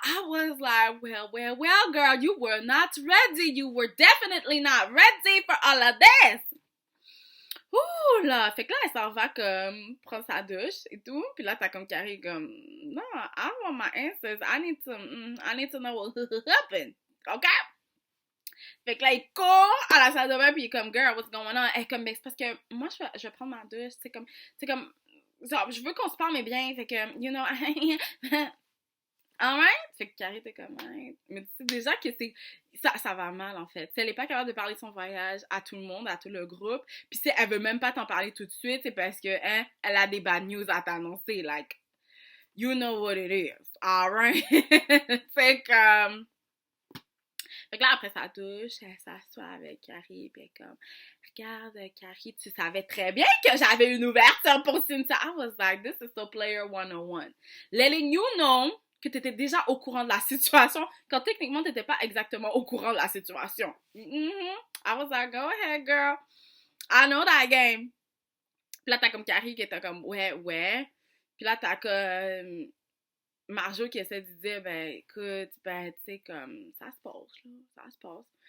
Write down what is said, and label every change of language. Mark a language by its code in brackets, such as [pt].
[en] I was like, well, girl, you were not ready. You were definitely not ready for all of this. [fr] Ouh là! Fait que là, elle s'en va comme prendre sa douche et tout. Puis là, t'as comme Carrie comme, non, [en] I want my answers. I need to know what happened. OK? [fr] Fait que là, il court à la salle de bain, puis il est comme, [en] girl, what's going on? [fr] Elle est comme, ben, c'est parce que moi, je vais prendre ma douche. C'est comme, genre, je veux qu'on se parle, mais bien. Fait que, [en] you know, alright? [fr] Fait que Carrie était comme, ouais. Mais tu sais déjà que ça va mal, en fait. Si elle est pas capable de parler de son voyage à tout le monde, à tout le groupe, puis si elle veut même pas t'en parler tout de suite, c'est parce que, hein, elle a des bad news à t'annoncer, [en] like, you know what it is, alright? [fr] Fait que, fait que là, après sa douche, elle s'assoit avec Carrie, pis elle est comme, regarde, Carrie, tu savais très bien que j'avais une ouverture pour Cynthia. [en] I was like, this is so player 101. Letting you know [fr] que t'étais déjà au courant de la situation, quand techniquement, t'étais pas exactement au courant de la situation. [en] I was like, go ahead, girl. I know that game. [fr] Puis là, t'as comme Carrie qui était comme, ouais. Puis là, t'as comme Marjo qui essaie de dire, ben, écoute, ben, tu sais, comme, ça se passe, là, ça se passe.